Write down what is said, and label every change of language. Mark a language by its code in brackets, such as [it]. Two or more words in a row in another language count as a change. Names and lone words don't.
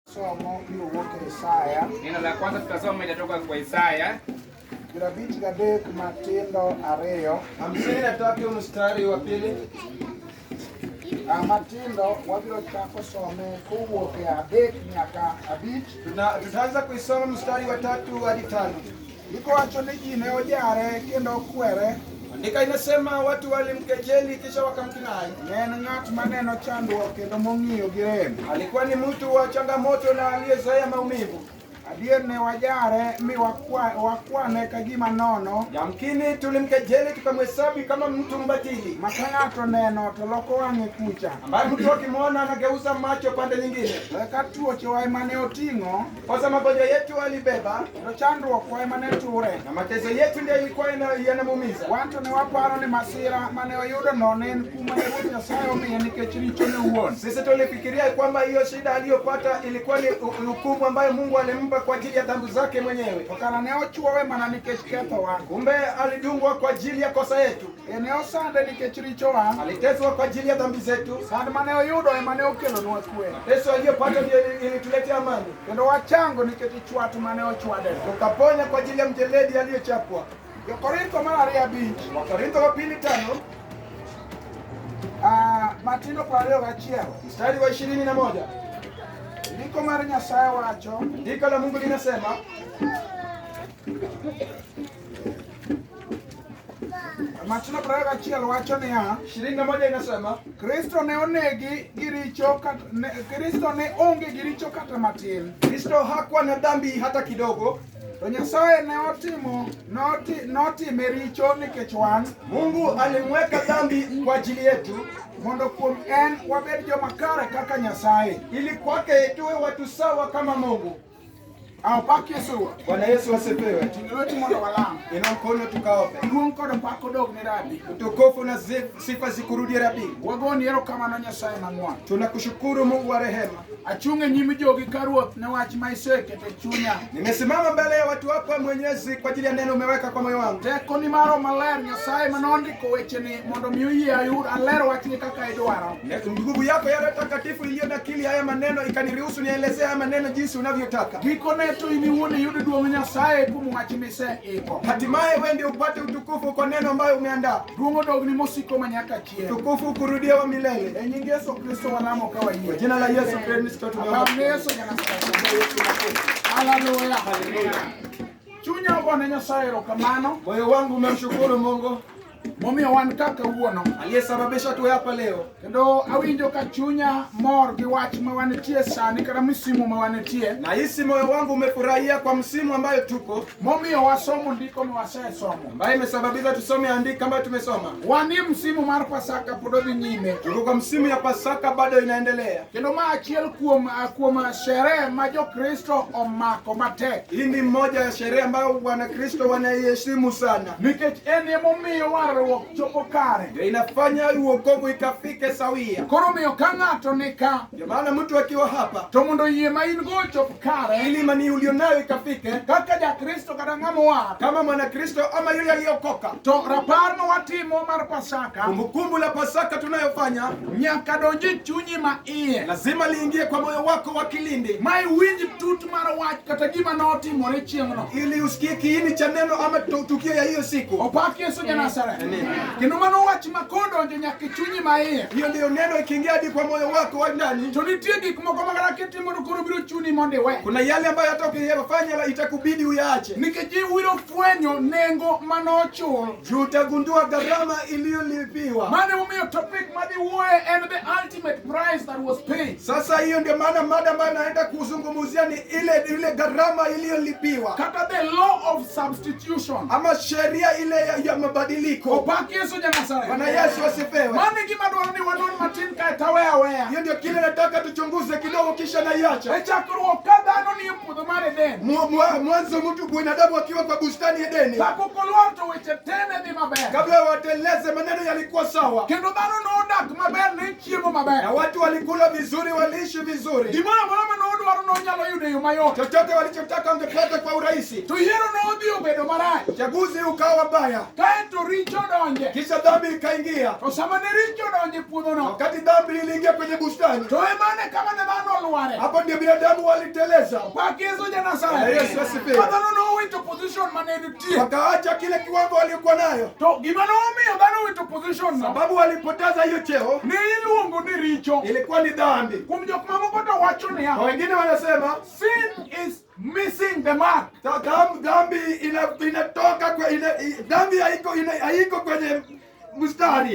[luo] somo iluwuok Isaya. [sw] Neno la kwanza tutasoma linatoka kwa Isaya. [luo] Grabich gadek matindo ariyo. [sw] 53 mstari wa pili. [luo] Matindo wabiro chako some kowuok e 3 nyaka 5. [sw] Tutaanza kuisoma mstari wa 3 hadi 5. [luo] Iko wacho ni ji ne ojare kendo okwere. [sw] Andika inasema watu walimkejeli kisha wakamkinai. [luo] Ne en ng'at maneno chandruok kendo mong'iyo gi rem. [sw] Alikuwa ni mtu wa changamoto na aliyezoea maumivu. [luo] Adier ne wajare mi wakwane ka gima nono. [sw] Yamkini tulimkejeli tukamhesabu kama mtu mbatili. [luo] Ma ka ng'ato neno to loko wang'e kucha. [sw] Ambaye mtu akimwona anageuza macho pande nyingine. [luo] Ka tuoche wa mane oting'o, [sw] Kwa sababu magonjwa yetu alibeba [luo] to chandruok wa mane ture. [sw] na mateso yetu ndio ilikuwa yanamuumiza. [luo] Wanto ne waparo ni masira mane oyudo no ne en kuma ne Ruoth Nyasaye omiye nikech richone owuon. [sw] Sisi tulifikiria kwamba hiyo shida aliyopata ilikuwa ni hukumu ambayo Mungu alimpa kwa ajili ya dhambi zake mwenyewe. [luo] Okana ne ochuowe mana nikech kethowa. [sw] Kumbe alidungwa kwa ajili ya kosa yetu. [luo] Ne osande nikech richowa. [sw] Aliteswa kwa ajili ya dhambi zetu. [luo] Sand mane oyudo ema ne okelonwa kwe. [sw] Mateso aliyopata ndio ilituletea amani. [luo] Kendo wachango nikech chwat mane ochwade. [sw] Tukaponya kwa ajili ya mjeledi aliyochapwa. [luo] Korintho mar 2:5. [sw] Wakorintho wa 2:5. [luo] Matindo 21. [sw] Mstari wa 21. [luo] Ndiko mar Nyasaye wacho. [sw] Andiko la Mungu linasema, [luo] Matindo 21 wacho niya, [sw] 21 inasema, [luo] Kristo ne onegi gi richo Kristo ne onge gi richo kata matin. [sw] Kristo hakuwa na dhambi hata kidogo. [luo] To Nyasaye ne notime richo nikech wan. [sw] Mungu alimweka dhambi kwa ajili yetu, [luo] Mondo kuom en wabed joma kare kaka Nyasaye. [sw] ili kwake tuwe watu sawa kama Mungu. [luo] Pak Yesu. [sw] Bwana Yesu asifiwe. [luo] Ting' lweti mondo walam. [sw] Ina mkono tukaombe. [luo] Duong' kod pak odog ni Rabi. [sw] Utukufu na sifa zikurudie Rabi. [luo] Wagoni erokamano Nyasaye mang'won. [sw] Tunakushukuru Mungu wa rehema. [luo] Achung' e nyim jogi ka Ruoth ne wach ma iseketo e chunya. [sw] Nimesimama mbele ya watu hapa Mwenyezi kwa ajili ya neno umeweka kwa moyo wangu. [luo] Tekoni maro maler Nyasaye manondiko wecheni mondo mi oyie ayud aler wachni kaka idwaro. [sw] Nguvu yako ya Roho Takatifu iliyo nakili haya maneno ikaniruhusu nielezee haya maneno jinsi unavyotaka. [luo] Gikone to in iwuon iyud duong' Nyasaye kuom wach miseiko. [sw] Hatimaye wewe ndio upate utukufu kwa neno ambayo umeandaa. [luo] Duong' odogni mosiko manyaka chieng'. [sw] Utukufu kurudia wa milele. [luo] E nying Yesu Kristo walamo ka [sw] Kwa [luo] wayie. [sw] jina la Yesu Kristo tunaomba. [luo] Abang Yesu Haleluya. Chunya ogone Nyasaye erokamano. [sw] Moyo wangu umemshukuru Mungu [luo] Momiyo wan kaka wuono. [sw] aliyesababisha tuwe hapa leo. [luo] Kendo awinjo ka chunya mor gi wach ma wanitie sani kata misimu ma wanitie. [sw] Na hisi moyo wangu umefurahia kwa msimu ambayo tuko, [luo] Momiyo wasomo ndiko mi wasesomo. [sw] ambayo imesababisha tusome andiko ambayo tumesoma. [luo] Wani msimu mar Pasaka pod odhi nyime. [sw] Tuko kwa msimu ya Pasaka bado inaendelea. [luo] Kendo ma achiel kuom sherehe ma Jokristo omako matek. [sw] Hii ni moja ya sherehe ambayo Wanakristo wanaiheshimu sana. [luo] Nikech en emomiyo warruok chopo kare. [sw] Ndio inafanya uokovu ikafike sawia. [luo] Koro miyo ka ng'ato nika, [sw] Ndio maana mtu akiwa hapa, [luo] to mondo yie ma in go chop kare, [sw] ili imani ulionayo ikafike, [luo] kaka Jakristo kata ng'ama war, [sw] kama Mwanakristo ama yule aliyokoka, [luo] to rapar ma watimo mar Pasaka [sw] kumbukumbu la Pasaka tunayofanya [luo] nyaka donji chunyi ma iye. [sw] lazima liingie kwa moyo wako wa kilindi, [luo] Ma iwinj tut mar wach kata gima notimore chieng'no. [sw] ili usikie kiini cha neno ama tukio ya hiyo siku. [luo] Opak Yesu Ja-Nazareth. Amen. Kendo mano wach ma kodonjo nyaka chunyi ma iye. [sw] Hiyo ndio neno ikiingia hadi kwa moyo wako wa ndani. [luo] To nitie gik moko ma kata kitimo to koro biro chuni mondo iwe. [sw] Kuna yale ambayo hata ukiyafanya itakubidi uyaache. [luo] Nikech iwiro fwenyo nengo manochul. [sw] Juu utagundua gharama iliyolipiwa. [luo] Mane omiyo topic madhi wuoye en [en] the ultimate price that was paid. [sw] Sasa hiyo ndio maana mada ambayo naenda kuzungumzia ni ile gharama iliyolipiwa. [en] Kata the law of substitution. [sw] Ama sheria ile ya mabadiliko. [luo] Opak Yesu Ja-Nazareth. [sw] Bwana Yesu asifiwe. [luo] Mane gima dwaro ni wanon matin kae taweya. [sw] Hiyo ndio kile nataka tuchunguze kidogo kisha naiacha. [luo] E chakruok ka dhano ni e puodho mar Eden. [sw] Mwanzo mtu binadamu akiwa kwa bustani Edeni. [luo] Kapok olwar to weche tene dhi maber. [sw] Kabla wateleze maneno yalikuwa sawa. [luo] Kendo dhano nodak maber ne chiemo [sw] Na [luo] maber. [sw] watu walikula vizuri, waliishi vizuri. [luo] Gimoro amora ma nodwaro nonyalo yudo e yo mayot. [sw] chochote walichotaka wangepata kwa urahisi. [luo] To yiero nodhi obedo marach. [sw] Uchaguzi ukawa mbaya, [luo] Kaeto richo donje. [sw] kisha dhambi ikaingia. [luo] To sama ne richo donje puodhono, [sw] Wakati dhambi iliingia kwenye bustani, [luo] to emane kama ne dhano olware. [sw] hapo ndio binadamu waliteleza. [luo] Pak Yesu [sw] Bwana [luo] Nyasaye. [sw] Yesu asifiwe. [luo] Dhano nowito position mane nitie. [sw] Wakaacha kile kiwango waliokuwa nayo, [luo] To gima nomiyo dhano owito position no, [sw] sababu walipoteza hiyo cheo, [luo] ne iluongo ni richo. [sw] ilikuwa ni dhambi. [luo] Kuom jok mamoko to wacho niya, [sw] Na wengine wanasema [en] sin is missing the mark. [sw] dhambi inatoka kwa dhambi haiko kwenye mstari.